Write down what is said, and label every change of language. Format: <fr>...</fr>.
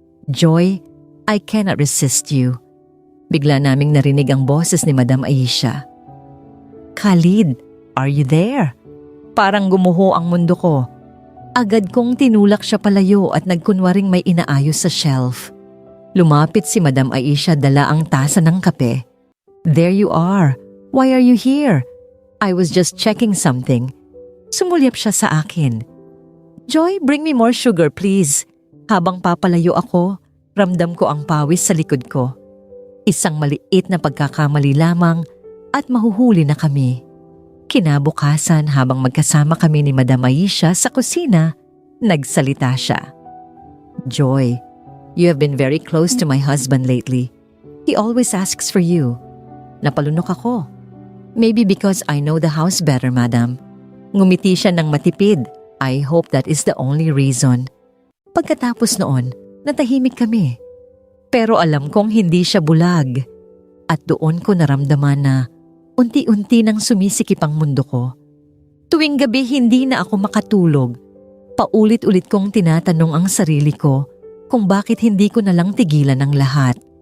<en>"Joy, I cannot resist you."</en> <tl>Bigla naming narinig ang boses ni Madam Aisha.</tl> <en>"Khalid, are you there?"</en> <tl>Parang gumuho ang mundo ko. Agad kong tinulak siya palayo at nagkunwaring may inaayos sa shelf. Lumapit si Madam Aisha, dala ang tasa ng kape.</tl> <en>"There you are. Why are you here?" "I was just checking something."</en> <tl>Sumulyap siya sa akin.</tl> <en>"Joy, bring me more sugar, please."</en> <tl>Habang papalayo ako, ramdam ko ang pawis sa likod ko. Isang maliit na pagkakamali lamang at mahuhuli na kami. Kinabukasan habang magkasama kami ni Madam Aisha sa kusina, nagsalita siya.</tl> <en>"Joy, you have been very close to my husband lately. He always asks for you."</en> <tl>Napalunok ako.</tl> <en>"Maybe because I know the house better, madam."</en> <tl>Ngumiti siya ng matipid.</tl> <en>"I hope that is the only reason."</en> <tl>Pagkatapos noon, natahimik kami. Pero alam kong hindi siya bulag. At doon ko naramdaman na unti-unti nang sumisikip ang mundo ko. Tuwing gabi hindi na ako makatulog. Paulit-ulit kong tinatanong ang sarili ko kung bakit hindi ko na lang tigilan ang lahat.</tl>